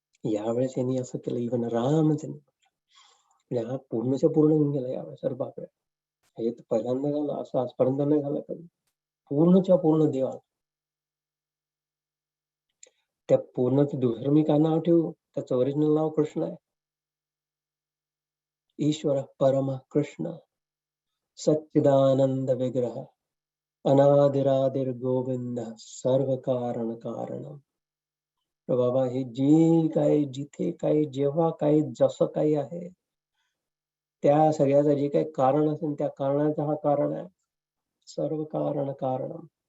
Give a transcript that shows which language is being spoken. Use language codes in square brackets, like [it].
[mr] यावेळेस यांनी असं केलं, इव्हन राम त्यांनी म्हटलं. हा पूर्णच्या पूर्ण होऊन गेला यावेळेस. अरे बापरे, हे तर पहिल्यांदा झालं, असं आजपर्यंत नाही झालं कधी. पूर्णच्या पूर्ण देवा. त्या पूर्णच दुसरं मी काय नाव ठेवू? त्याचं ओरिजिनल नाव कृष्ण आहे. [sa] ईश्वर परम कृष्ण सच्चिदानंद विग्रह अनादिरादिर गोविंद सर्व कारण कारणम. [mr] बाबा, हे जे काय, जिथे काय, जेव्हा काय, जसं काही आहे, त्या सगळ्याचं जे काही कारण असेल त्या कारणाचा हा कारण आहे. [sa] सर्व कारण कारणम.